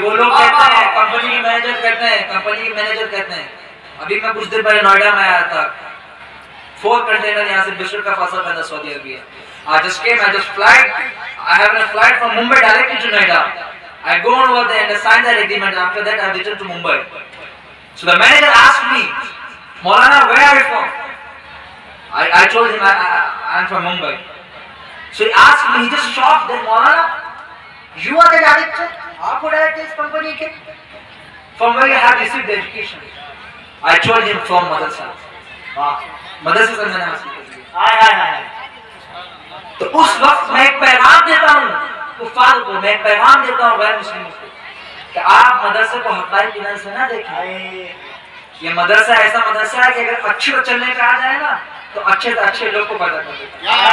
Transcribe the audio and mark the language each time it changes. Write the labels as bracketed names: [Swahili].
[Hindi] वो लोग कहते हैं, कंपनी के मैनेजर कहते हैं, अभी मैं कुछ दिन पहले नोएडा में आया था, 4 कंटेनर यहाँ से बिस्कुट का फासल था Saudi Arabia. [English] I just came, I have a flight from Mumbai directly to Noida. I go over there and I sign that agreement. After that, I return to Mumbai. So the manager asked me, Maulana, where are you from? I told him I'm from Mumbai. So he asked me, he just shocked that, Maulana, you are the director? [Hindi] Aap director is company ke? [English] From where you have received the education? I told him from madrasa. [Hindi] मदरसे से मैंने हासिल कर लिया। तो उस वक्त मैं एक पैगाम देता हूँ कुफार को, मैं एक पैगाम देता हूँ गैर मुस्लिमों को कि आप मदरसे को हक़ाइक़ की नज़र से ना देखें। ये मदरसा ऐसा मदरसा है कि अगर अच्छे को चलने पे आ जाए ना तो अच्छे से अच्छे लोग को पैदा कर देता है।